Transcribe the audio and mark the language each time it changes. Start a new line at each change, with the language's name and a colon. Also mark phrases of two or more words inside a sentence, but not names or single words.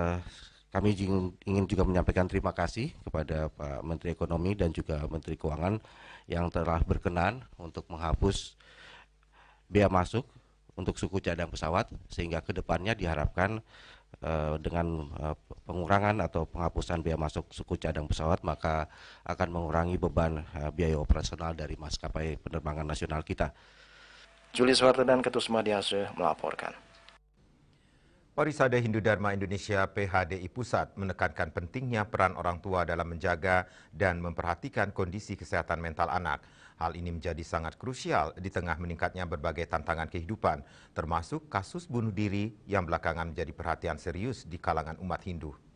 Indonesian: Kemudian Kami ingin juga menyampaikan terima kasih kepada Pak Menteri Ekonomi dan juga Menteri Keuangan yang telah berkenan untuk menghapus bea masuk untuk suku cadang pesawat, sehingga kedepannya diharapkan dengan pengurangan atau penghapusan bea masuk suku cadang pesawat maka akan mengurangi beban biaya operasional dari maskapai penerbangan nasional kita. Julius Wartadan, Ketus Madiase melaporkan. Parisade Hindu Dharma Indonesia PHDI Pusat menekankan pentingnya peran orang tua dalam menjaga dan memperhatikan kondisi kesehatan mental anak. Hal ini menjadi sangat krusial di tengah meningkatnya berbagai tantangan kehidupan, termasuk kasus bunuh diri yang belakangan menjadi perhatian serius di kalangan umat Hindu.